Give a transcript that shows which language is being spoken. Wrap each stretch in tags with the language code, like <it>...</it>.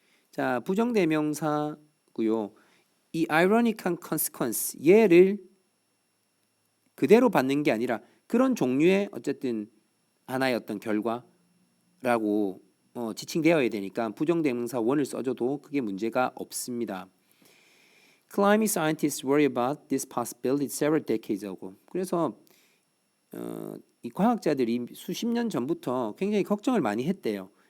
<ko>자 부정대명사고요. 이 ironic한 consequence 얘를 그대로 받는 게 아니라 그런 종류의 어쨌든 하나의 어떤 결과라고 지칭되어야 되니까 부정대명사 원을 써줘도 그게 문제가 없습니다.</ko> <en>Climate scientists worry about this possibility several decades ago.</en> <ko>그래서 이 과학자들이 수십 년 전부터 굉장히 걱정을 많이 했대요.</ko>